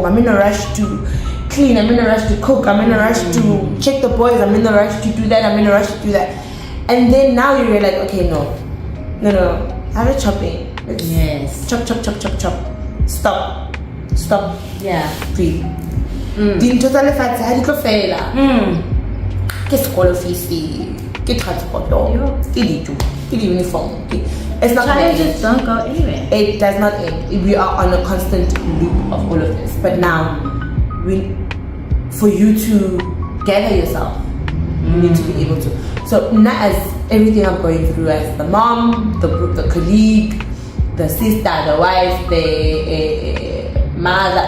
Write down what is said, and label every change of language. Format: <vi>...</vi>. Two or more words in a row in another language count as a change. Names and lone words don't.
<en>I'm in a rush to clean. I'm in a rush to cook. I'm in a rush to check the boys. I'm in a rush to do that. I'm in a rush to do that. And then now you realize, okay, no. Have a chopping. Yes. Chop. Stop. Yeah. Breathe.</en> <st>Dintho tsa lefatshe ha di tlo fela. Ke sekolo fees, ke transport, ke dijo, ke uniform.</st> <en>It's not Challenges don't go anywhere. It does not end. We are on a constant loop of all of this. But now, for you to gather yourself, you need to be able to. So not as everything I'm going through as the mom, the colleague, the sister, the wife, the mother.</en>